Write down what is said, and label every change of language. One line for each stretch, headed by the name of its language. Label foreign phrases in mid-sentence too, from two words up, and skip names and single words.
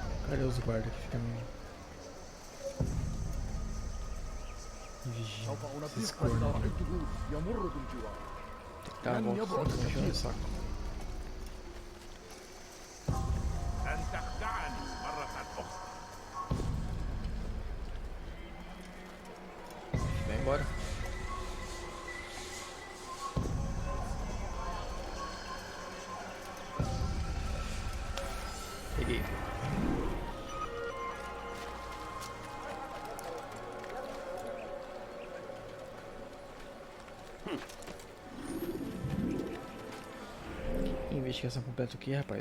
Portuguese: Cadê os guardas que ficam me vigiando? Esses cornos aqui. Tem que dar a volta, senão tô enchendo o saco.
Arabic: أن تخدعني مرة أخرى.
Portuguese: Vai embora. Peguei. Investigação completa aqui, rapaz.